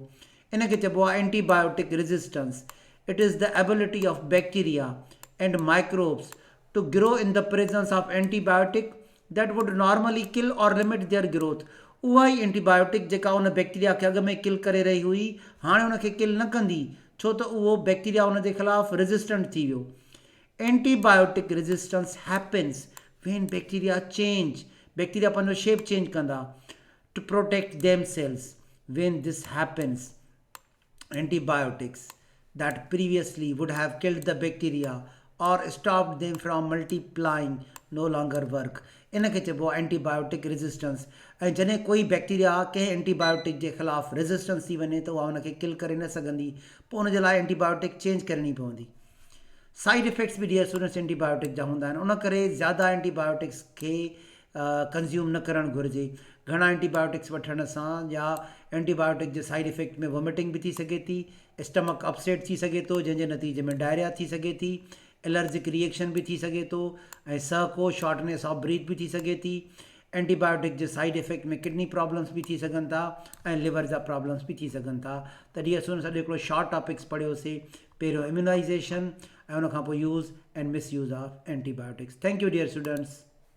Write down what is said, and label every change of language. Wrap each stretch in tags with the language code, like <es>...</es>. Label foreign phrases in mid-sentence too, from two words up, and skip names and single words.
<sd>इन खे चइबो आहे</sd> <en>antibiotic resistance. it is the ability of bacteria and microbes to grow in the presence of antibiotic that would normally kill or limit their growth.</en> <sd>उहा ई एंटीबायोटिक जेका उन बैक्टीरिया खे अॻ में किल करे रही हुई हाणे उनखे किल न कंदी, छो त उहो बैक्टीरिया उन जे ख़िलाफ़ु रेजिस्टेंट थी वियो.</sd> <en>antibiotic resistance happens when bacteria change.</en> <sd>बैक्टीरिया पंहिंजो</sd> <en>shape change</en> <sd>कंदा</sd> <en>to protect them cells. when this happens, antibiotics that previously would have killed the bacteria or stop them from multiplying no longer work.</en> <sd>इन खे चइबो आहे</sd> <en>antibiotic resistance.</en> <sd>ऐं जॾहिं कोई बैक्टीरिया कंहिं एंटीबायोटिक जे ख़िलाफ़ु रेजिस्टेंस थी वञे त उहा हुनखे किल करे न सघंदी, पोइ हुन जे लाइ</sd> <en>antibiotic change</en> <sd>करणी पवंदी।</sd> <en>side effects</en> <sd>बि</sd> <en>dear students</en> <sd>एंटीबायोटिक जा हूंदा आहिनि, उन करे ज़्यादा एंटीबायोटिक्स खे कंज़्यूम न करणु घुरिजे। घणा एंटीबायोटिक्स वठण सां या एंटीबायोटिक जे</sd> <en>side effect</en> <sd>में वॉमिटिंग बि थी सघे थी,</sd> <en>stomach upset</en> <sd>थी सघे थो, जंहिंजे नतीजे में डायरिया थी सघे थी,</sd> <en>allergic reaction</en> <sd>बि थी सघे थो, ऐं सहको</sd> <en>shortness of breath</en> <sd>बि थी सघे थी। एंटीबायोटिक जे</sd> <en>side effect</en> <sd>में</sd> <en>kidney problems</en> <sd>बि थी सघनि था ऐं लिवर जा प्रॉब्लम्स बि थी सघनि था। त</sd> <en>dear students</en> <sd>अॼु हिकिड़ो</sd> <en>short topics</en> <sd>पढ़ियोसीं, पहिरियों इम्यूनाइज़ेशन ऐं उनखां पोइ</sd> <en>use and mis use of antibiotics. thank you dear students.</en>